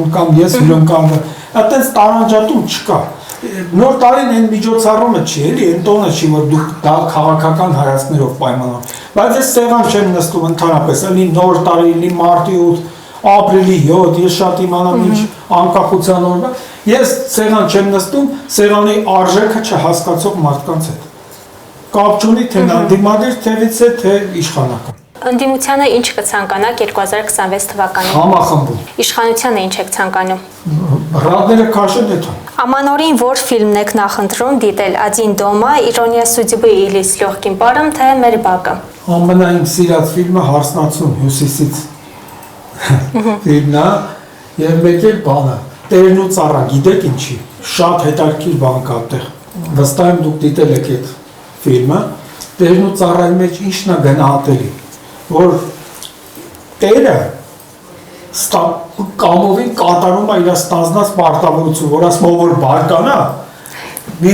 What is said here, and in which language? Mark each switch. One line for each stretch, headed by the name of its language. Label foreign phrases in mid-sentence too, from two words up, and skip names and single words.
Armenian: կամ ես հյուրընկալվել։ Այդտենց տարանջատում չկա։ Նոր տարին այն միջոցառումը չի, էլի, այն տոնը չի, որ դուք դա քաղաքական հայացքներով պայմանով։ Բայց ես սեղան չեմ նստում ընդհանրապես, էլի նոր տարի, էլի մարտի 8, ապրիլի 7, ես շատ իմանամ ինչ անկախության օրվա, ես սեղան չեմ նստում, սեղանի արժեքը չհասկացող մարդկանց հետ։ Կապ չունի թե նա դիմադիր թևից է, թե իշխանական։ Ընդդիմությանը ինչ կցանկանաք 2026 թվականին։ Համախմբում։ Իշխանությանը ինչ եք ցանկանում։ Ռադները քաշեն էթա։ Ամանորին որ ֆիլմն եք նախընտրում դիտել «Один дома», «Իռոնիա судьбы» или «С легким паром», թե «Մեր բակը»։ Ամենայն սիրած ֆիլմը «Հարսնացում» Հյուսիսից։ Ֆիլմն է եւ մեկ էլ բանը Տերն ու ծառա, գիտեք ինչի։ Շատ հետաքրքիր բան կա այդտեղ։ Վստահ եմ դուք դիտել եք այդ ֆիլմը։ Տերն ու ծառայի մեջ ինչն է գնահատելի, որ տերը կամովին կատարում է իր ստանձնած պարտավորություն, որ ասում որ բարկանա, մի